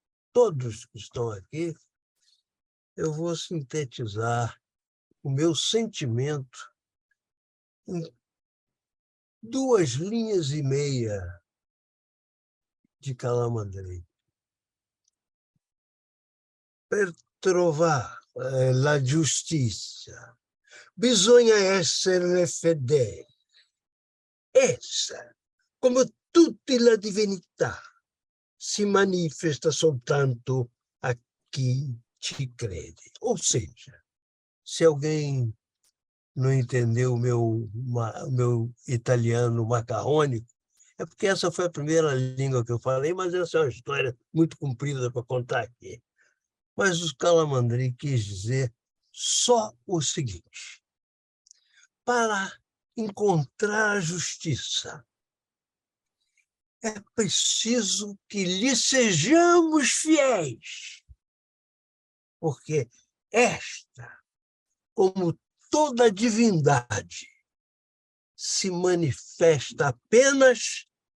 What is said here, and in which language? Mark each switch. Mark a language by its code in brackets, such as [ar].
[pt] todos que estão aqui, eu vou sintetizar o meu sentimento em 2,5 linhas de Calamandrei. [it] Per trovare la giustizia bisogna essere fedeli. Essa, come tutte le divinità, si manifesta soltanto a chi ci crede. [pt] Ou seja, se alguém não entendeu o meu italiano macarrônico, é porque essa foi a primeira língua que eu falei, mas essa é uma história muito comprida para contar aqui. Mas o Calamandrei quis dizer só o seguinte: para encontrar a justiça, é preciso que lhe sejamos fiéis, porque esta, como toda divindade, se manifesta apenas